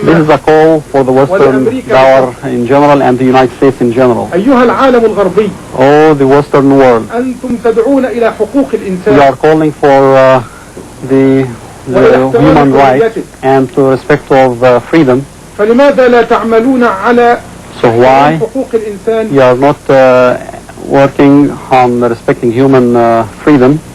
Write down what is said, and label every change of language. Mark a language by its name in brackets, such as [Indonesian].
[English] This is a call for the Western power in general and the United States in general. [Arabic] أيها العالم الغربي. [English] Oh, the Western world. [Arabic] أنتم تدعون إلى حقوق الإنسان. [English] You are calling for the human rights and to respect of freedom. [Arabic] فلماذا لا تعملون على حقوق الإنسان؟ [English] You are not working on respecting human freedom.